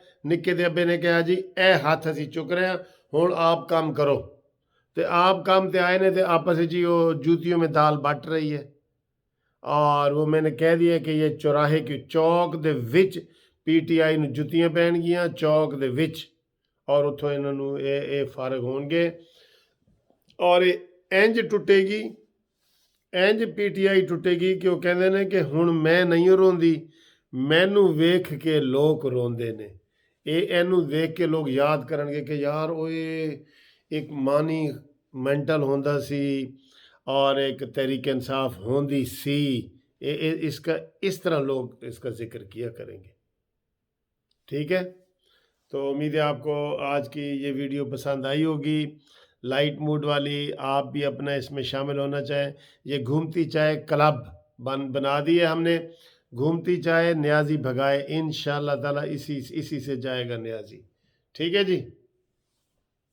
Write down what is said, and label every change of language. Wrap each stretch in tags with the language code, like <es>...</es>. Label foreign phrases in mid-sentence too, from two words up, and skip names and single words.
<pa>نکے دے ابے نے کہا جی اے ہاتھ اسی چک رہے ہیں، ہوں آپ کام کرو، تے آپ کام تے آئے</pa> <ur>نے تے آپس جی وہ جوتیوں میں دال بٹ رہی ہے، اور وہ میں نے کہہ دیا کہ یہ چوراہے کی</ur> <pa>چوک دے وچ پی ٹی آئی نو جوتیاں پہن گیاں چوک دے وچ، اور اتھوں انہوں نے اے فارغ ہون گے، اور انج ٹوٹے گی ਇੰਝ ਪੀਟੀਆਈ ਟੁੱਟੇਗੀ ਕਿ ਉਹ ਕਹਿੰਦੇ ਨੇ ਕਿ ਹੁਣ ਮੈਂ ਨਹੀਂ ਰੋਂਦੀ, ਮੈਨੂੰ ਵੇਖ ਕੇ ਲੋਕ ਰੋਂਦੇ ਨੇ। ਇਹਨੂੰ ਦੇਖ ਕੇ ਲੋਕ ਯਾਦ ਕਰਨਗੇ ਕਿ ਯਾਰ ਓਏ ਇੱਕ ਮਾਨੀ ਮੈਂਟਲ ਹੁੰਦਾ ਸੀ اور ایک تحریک انصاف ہوندی سی۔</pa> <ur>اس کا اس طرح لوگ اس کا ذکر کیا کریں گے، ٹھیک ہے؟ تو امید ہے آپ کو آج کی یہ ویڈیو پسند آئی ہوگی، لائٹ موڈ والی۔ آپ بھی اپنا اس میں شامل ہونا چاہیں۔ یہ گھومتی چائے کلب بنا دی ہے ہم نے، گھومتی چائے نیازی بھگائے،</ur> <ar>انشاءاللہ تعالی</ar> <ur>اسی سے جائے گا نیازی، ٹھیک ہے جی؟</ur>